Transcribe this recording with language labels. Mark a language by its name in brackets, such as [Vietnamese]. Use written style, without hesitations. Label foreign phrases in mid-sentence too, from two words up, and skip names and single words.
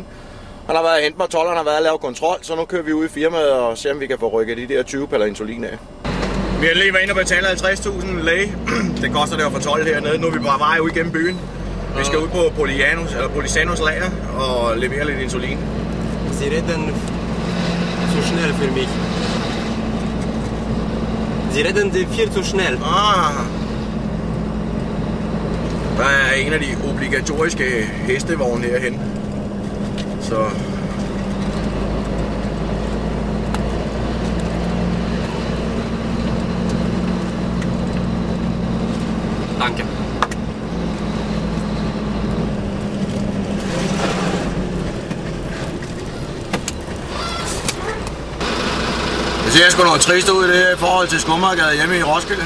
[Danish] Han har været at hente mig 12, han har været at lave kontrol, så nu kører vi ud i firmaet og ser, om vi kan få rykket de der 20 paller insulin af. Vi har lige været inde og betale 50.000 læge. Det koster det at få 12 hernede. Nu er vi bare vej ud igennem byen. Vi skal ud på Polisanos lager og levere lidt insulin. [German] Sie reden zu schnell für mich. Sie reden viel zu schnell. [Danish] Der er en af de obligatoriske hestevogne herhen. Så Danke. det ser sgu noget trist ud i det her i forhold til Skummergade hjemme i Roskilde.